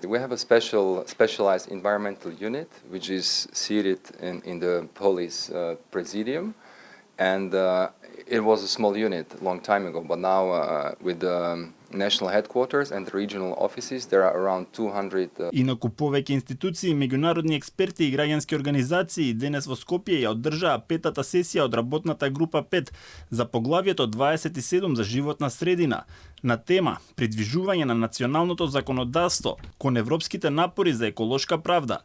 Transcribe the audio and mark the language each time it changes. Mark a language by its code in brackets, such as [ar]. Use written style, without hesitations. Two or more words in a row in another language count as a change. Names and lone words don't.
[en] We have a specialized environmental unit which is seated in the police presidium, and it was a small unit a long time ago, but now with the national headquarters and the regional offices, there are around 200. [mk] Инаку повеќе институции, меѓународни експерти и граѓански организации денес во Скопје ја одржаа петата сесија од работната група 5 за поглавието 27 за животна средина на тема придвижување на националното законодавство кон европските напори за еколошка правда.